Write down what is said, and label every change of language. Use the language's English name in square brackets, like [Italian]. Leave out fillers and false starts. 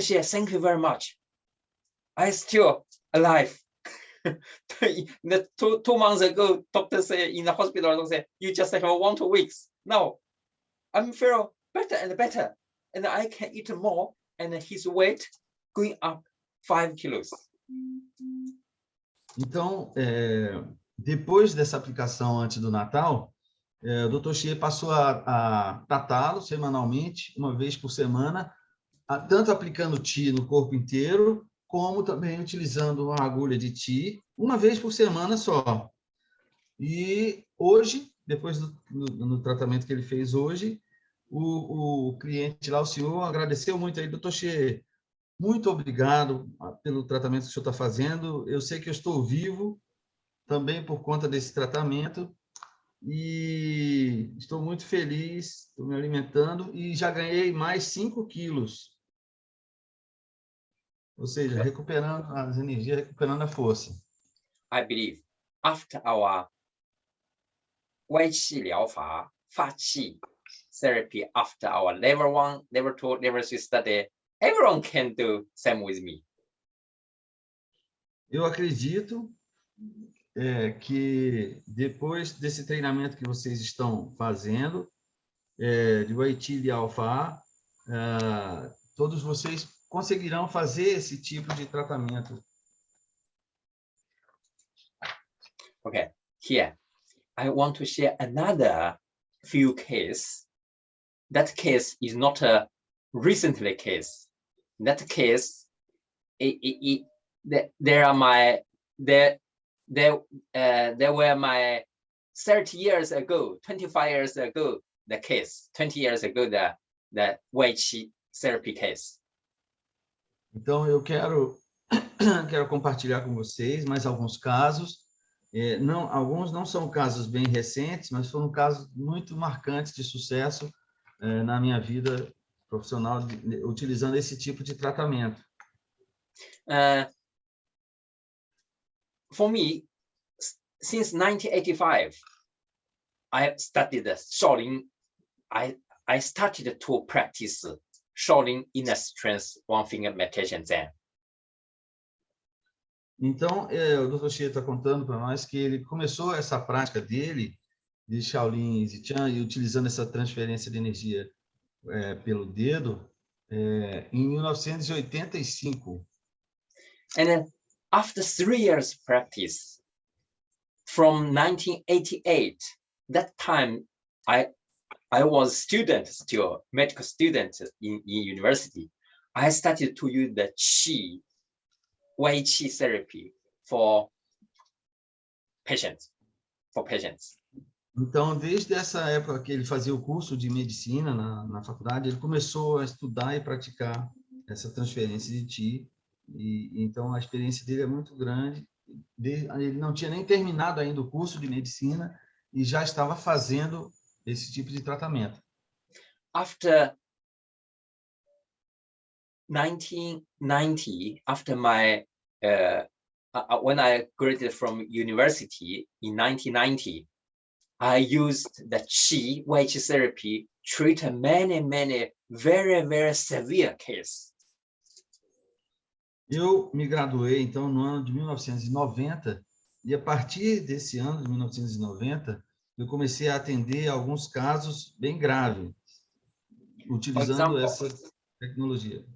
[English] Xie, thank you very much. I still alive. 2 months ago, doctor said in the hospital, doctor said, you just have 1 2 weeks. Now, I feel better and better, and I can eat more, and his weight going up 5 kilos. [Portuguese] Então, depois dessa aplicação antes do Natal, o Dr. Xie passou a tratá-lo semanalmente, 1 vez por semana, tanto aplicando Qi no corpo inteiro, como também utilizando uma agulha de Qi, 1 vez por semana só. E hoje, depois do tratamento que ele fez hoje, o cliente lá, o senhor, agradeceu muito aí, Dr. Xie, muito obrigado pelo tratamento que o senhor está fazendo, eu sei que eu estou vivo, também por conta desse tratamento, e estou muito feliz, estou me alimentando, e já ganhei mais 5 quilos. Ou seja, recuperando as energias, recuperando a força. [English] I believe after our 歪气疗法 Faqi therapy, after our level 1, level 2, level 3 study, everyone can do same with me. [Portuguese] Eu acredito que depois desse treinamento que vocês estão fazendo, de Weiqi e Alfa, todos vocês conseguirão fazer esse tipo de tratamento. [English] Okay, here I want to share another few case. That case is not a recently case. That case, there were my 30 years ago, 25 years ago, the case, 20 years ago, the Weiqi therapy case. [Portuguese] Então, eu quero compartilhar com vocês mais alguns casos. Alguns não são casos bem recentes, mas foram casos muito marcantes de sucesso na minha vida profissional, utilizando esse tipo de tratamento. [English] For me, since 1985, I studied Shaolin. I started to practice Shaolin inner strength, 1-finger meditation Zen. [Portuguese] Então, o Dr. Xie está contando para nós que ele começou essa prática dele, de Shaolin e Zichan, e utilizando essa transferência de energia pelo dedo, em 1985. [English] And then, after 3 years practice, from 1988, that time I I was student still, medical student in university. I started to use the Qi, Wei Qi therapy for patients. [Portuguese] Então, desde essa época que ele fazia o curso de medicina na faculdade, ele começou a estudar e praticar essa transferência de Qi. E então a experiência dele é muito grande. Ele não tinha nem terminado ainda o curso de medicina e já estava fazendo esse tipo de tratamento. [English] After 1990, after my when I graduated from university in 1990, I used the Qi Wei Qi therapy treat many very severe cases. [Portuguese] Eu me graduei, então, no ano de 1990, e a partir desse ano de 1990, eu comecei a atender alguns casos bem graves, utilizando essa tecnologia.